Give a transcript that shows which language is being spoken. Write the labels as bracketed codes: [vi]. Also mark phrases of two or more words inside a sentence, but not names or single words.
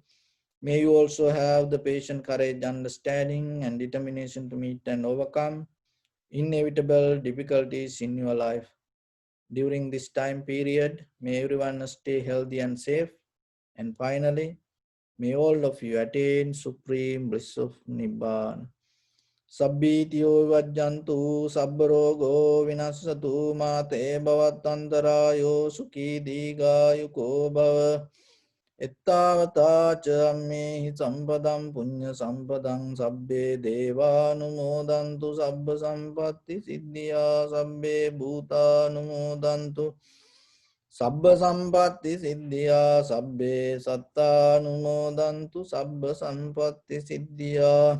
[en] May you also have the patience, courage, understanding and determination to meet and overcome inevitable difficulties in your life. During this time period, may everyone stay healthy and safe. And finally, may all of you attain supreme bliss of Nibbana. [pi] Sabbitiyo vajjantu sabbarogo vinassatu mate bhavatantarayo sukhi digayuko bhava. Ettavata ca ammehi sampadam punya sampadam sabbe devanumodantu sabba sampatti siddhya sabbe bhutanumodantu sabba sampatti siddhya sabbe sattanumodantu sabba sampatti siddhya.